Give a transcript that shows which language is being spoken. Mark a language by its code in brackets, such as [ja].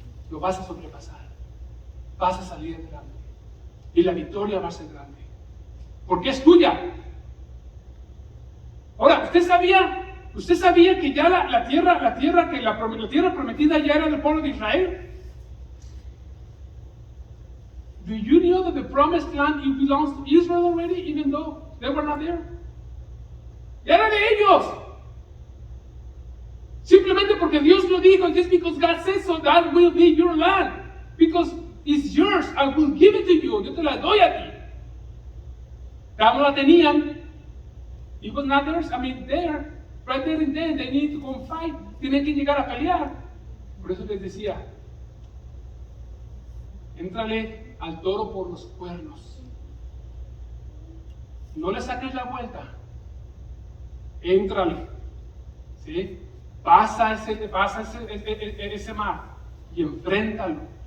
[es] Lo vas a sobrepasar. Vas a salir adelante. Y la victoria va a ser grande. Porque es tuya. Ahora, ¿usted sabía que ya la tierra prometida ya era del pueblo de Israel? [en] Do you know that the promised land belongs to Israel already, even though they were not there? [es] Ya era de ellos. Simplemente porque Dios lo dijo, [en] just because God says so, that will be your land. Because it's yours, I will give it to you. [es] Yo te la doy a ti. Ya no la tenían. [en] It was not theirs. I mean, there, right there and then, they need to go and fight. [es] Tienen que llegar a pelear. Por eso les decía, éntrale al toro por los cuernos. No le saques la vuelta. Éntrale. ¿Sí? Pasa ese mar y enfréntalo.